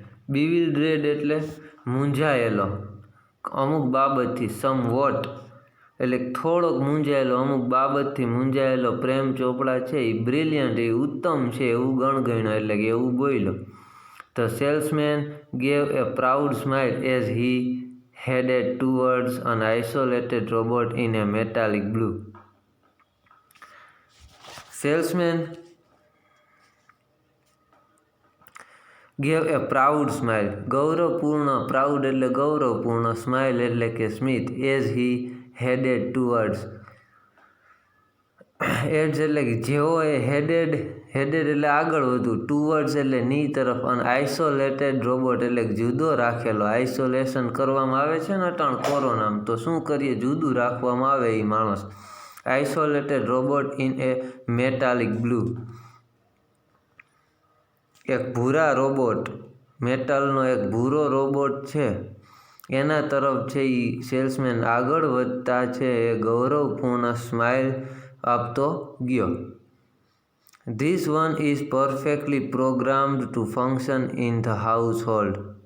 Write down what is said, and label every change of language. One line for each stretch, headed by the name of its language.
Gujarati: બીવિલ્ડ્રેડ એટલે મૂંઝાયેલો અમુક બાબતથી. સમવોટ એટલે થોડોક મૂંઝાયેલો, અમુક બાબતથી મૂંઝાયેલો પ્રેમ ચોપડા છે એ બ્રિલિયન્ટ એ ઉત્તમ છે એવું ગણગણ્યો, એટલે કે એવું બોલ્યો.
English: The salesman gave a proud smile as he headed towards an isolated robot in a metallic blue. Salesman gave a proud smile.
Gujarati: ગૌરવપૂર્ણ, proud એટલે ગૌરવપૂર્ણ, smile એટલે કે સ્મિત,
English: as he headed towards.
Gujarati: Ads એટલે કે જેવો એ હેડેડ એટલે આગળ વધવું, ટુવર્ડ્સ એટલે ની તરફ, અને આઇસોલેટેડ રોબોટ એટલે જુદો રાખેલો. આઇસોલેશન કરવામાં આવે છે ને અટાણ કોરોનામાં, તો શું કરીએ, જુદું રાખવામાં આવે એ માણસ.
English: Isolated robot in a metallic blue.
Gujarati: એક ભૂરા રોબોટ, મેટલનો એક ભૂરો રોબોટ છે એના તરફ છે એ સેલ્સમેન આગળ વધતા છે એ ગૌરવપૂર્ણ સ્માઇલ આપતો ગયો.
English: This one is perfectly programmed to function in the household.